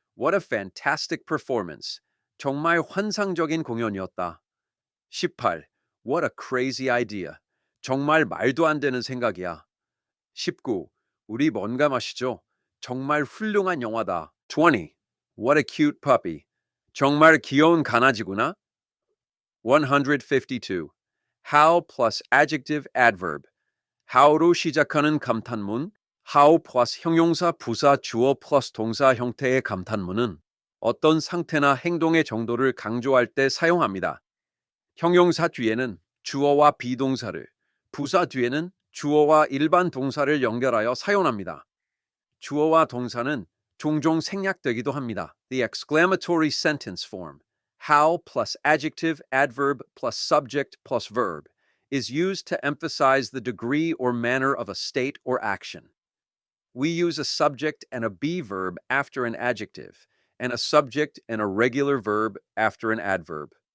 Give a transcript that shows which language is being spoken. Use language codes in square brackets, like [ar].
[en] What a fantastic performance. [ko] 정말 환상적인 공연이었다. [en] 18. What a crazy idea. [ko] 정말 말도 안 되는 생각이야. 19. 우리 뭔가 마시죠? 정말 훌륭한 영화다. 20. [en] What a cute puppy. [ko] 정말 귀여운 강아지구나. [en] 152. How plus adjective adverb. [ko] how로 시작하는 감탄문, how plus 형용사, 부사, 주어 plus 동사 형태의 감탄문은 어떤 상태나 행동의 정도를 강조할 때 사용합니다. 형용사 뒤에는 주어와 비동사를, 부사 뒤에는 주어와 일반 동사를 연결하여 사용합니다. 주어와 동사는 종종 생략되기도 합니다. [en] The exclamatory sentence form, how plus adjective, adverb plus subject plus verb, is used to emphasize the degree or manner of a state or action. We use a subject and a be verb after an adjective, and a subject and a regular verb after an adverb.